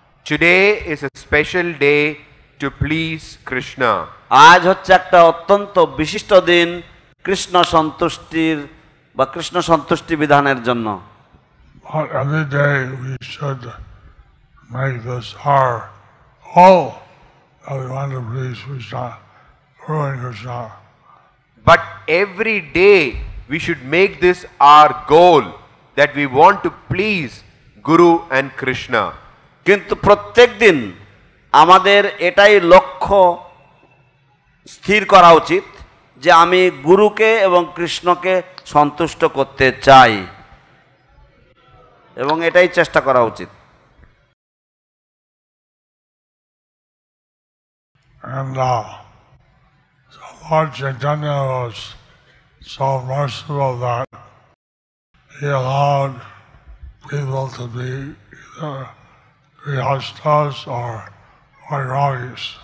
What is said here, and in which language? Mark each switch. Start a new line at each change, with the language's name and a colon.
English: Today is a special day to please Krishna.
Bangla: আজ হচ্ছে একটা অত্যন্ত বিশিষ্ট দিন কৃষ্ণ সন্তুষ্টির বা কৃষ্ণ সন্তুষ্টি বিধানের জন্য।
English: Every day we should make this our goal that we want to please Krishna, Guru and Krishna. But every day we should make this our goal, that we want to please Guru and Krishna.
Bangla: কিন্তু প্রত্যেক দিন আমাদের এটাই লক্ষ্য স্থির করা উচিত যে আমি গুরুকে এবং কৃষ্ণকে সন্তুষ্ট করতে চাই, এবং এটাই চেষ্টা করা উচিত।
English: And so Lord Chaitanya was so merciful that he allowed people to be either grihasthas or vairagis.